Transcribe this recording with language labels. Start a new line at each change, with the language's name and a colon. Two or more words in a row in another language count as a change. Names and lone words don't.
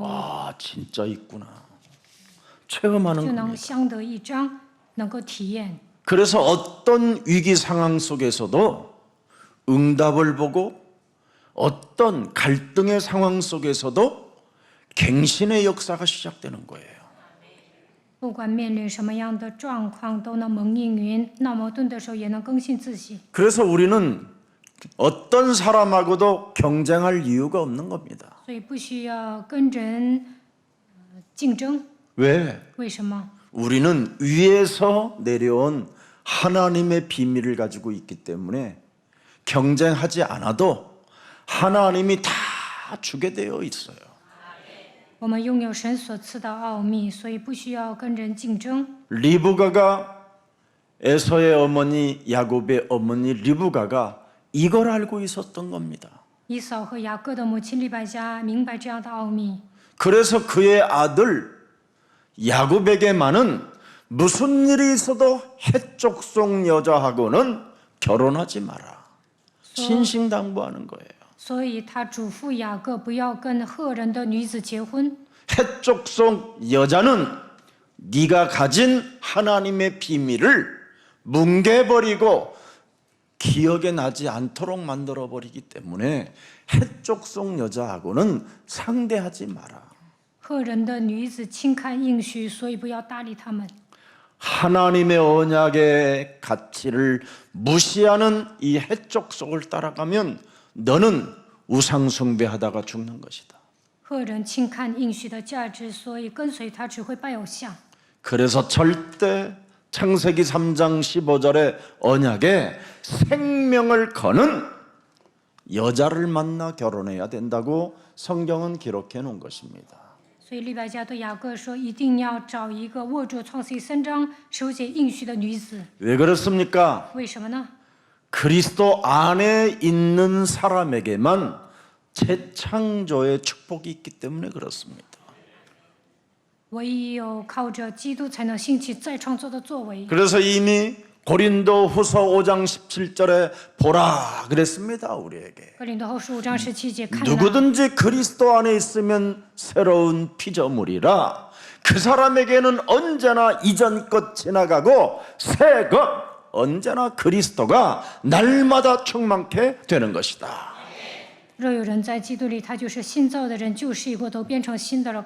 Korean: 아, 진짜 있구나. 체험하는
Chinese: 就能
Korean: 겁니다.
Chinese: 相得益彰，能够体验。
Korean: 그래서 어떤 위기 상황 속에서도 응답을 보고 어떤 갈등의 상황 속에서도 갱신의 역사가 시작되는 거예요.
Chinese: 不管面临什么样的状况，都能蒙应允；闹矛盾的时候，也能更新自己。
Korean: 그래서 우리는 어떤 사람하고도 경쟁할 이유가 없는 겁니다.
Chinese: 所以不需要跟人竞争。
Korean: 왜?
Chinese: 为什么？
Korean: 우리는 위에서 내려온 하나님의 비밀을 가지고 있기 때문에 경쟁하지 않아도 하나님이 다 주게 되어 있어요.
Chinese: 我们拥有神所赐的奥秘，所以不需要跟人竞争。
Korean: 리브가가 에서의 어머니 야곱의 어머니 리브가가 이걸 알고 있었던 겁니다.
Chinese: 以扫和雅各的母亲利百加明白这样的奥秘，
Korean: 그래서 그의 아들 야곱에게만은 무슨 일이 있어도 해족속 여자하고는 결혼하지 마라. 신신당부하는 거예요.
Chinese: 所以他嘱咐雅各不要跟赫人的女子结婚。
Korean: 해족속 여자는 네가 가진 하나님의 비밀을 뭉개버리고 기억에 나지 않도록 만들어버리기 때문에 해족속 여자하고는 상대하지 마라.
Chinese: 赫人的女子轻看应许，所以不要搭理他们。
Korean: 하나님의 언약의 가치를 무시하는 이 해족속을 따라가면 너는 우상숭배하다가 죽는 것이다.
Chinese: 赫人轻看应许的价值，所以跟随他只会拜偶像。
Korean: 그래서 절대 창세기 3장 15절의 언약에 생명을 거는 여자를 만나 결혼해야 된다고 성경은 기록해 놓은 것입니다.
Chinese: 所以利百加对雅各说：“一定要找一个握住创世记3章手写应许的女子。
Korean: 왜 그렇습니까?
Chinese: 为什么呢？
Korean: 그리스도 안에 있는 사람에게만 재창조의 축복이 있기 때문에 그렇습니다.
Chinese: 唯有靠着基督，才能兴起再创造的作为。
Korean: 그래서 이미 고린도 후서 5장 17절에 보라 그랬습니다. 우리에게
Chinese: 哥林多后书5章17节看哪，
Korean: 누구든지 그리스도 안에 있으면 새로운 피조물이라 그 사람에게는 언제나 이전 것 지나가고 새 것 언제나 그리스도가 날마다 충만케 되는 것이다.
Chinese: 若有人在基督里，他就是新造的人，旧事已过，都变成新的了。